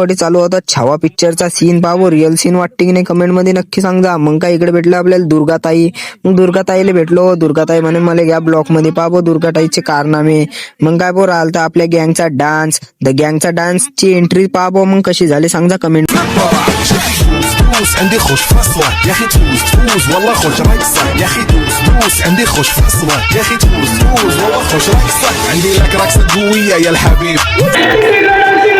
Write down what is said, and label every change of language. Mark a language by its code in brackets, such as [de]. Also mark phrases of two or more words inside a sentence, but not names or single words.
[mr] आणि चालू होता छावा पिक्चरचा सीन. पाहू रिअल सीन वाटते की नाही कमेंट मध्ये नक्की सांगा. मग काय इकडे भेटलं आपल्याला दुर्गाताई. मग दुर्गाताईला भेटलो. दुर्गाताई म्हणे मला या ब्लॉग मध्ये पाहू दुर्गाताईचे कारनामे. मग काय बोर आलता आपल्या गँगचा डान्स. द गँगचा डान्सची एंट्री पाहा मग कशी झाली सांगा कमेंट. [ar] دوس عندي خوش فصلة يا اخي توز والله خوش رقصة يا اخي دوس عندي خوش فصلة يا اخي توز والله خوش رقصة عندي لك رقصة قوية يا الحبيب.